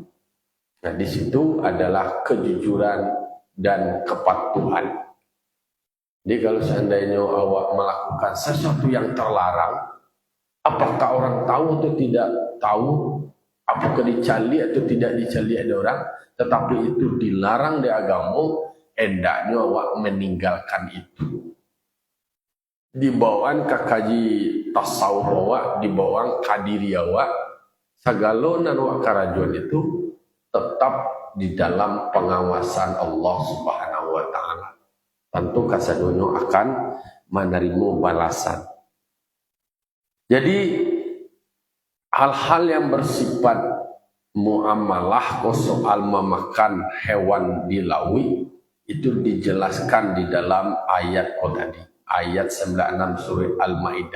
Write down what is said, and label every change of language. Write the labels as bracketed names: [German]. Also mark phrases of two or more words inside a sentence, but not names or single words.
[Indonesian] Nah di situ adalah kejujuran dan kepatuhan. Jadi kalau seandainya awak melakukan sesuatu yang terlarang, apakah orang tahu atau tidak tahu, apakah dicali atau tidak dicali ada orang, tetapi itu dilarang di agama, hendaknya awak meninggalkan itu. [Minangkabau] Dibawaan kakaji tasawuf awak, dibawaan kadiri awak, segala nan awak karajuan itu tetap di dalam pengawasan [Arabic] الله سبحانه وتعالى. [Minangkabau] Tentu kasadonyo akan menerima balasan. [Indonesian] Jadi hal-hal yang bersifat muamalah soal memakan hewan dilawi itu dijelaskan di dalam ayat tadi, ayat 96 surah Al-Maidah.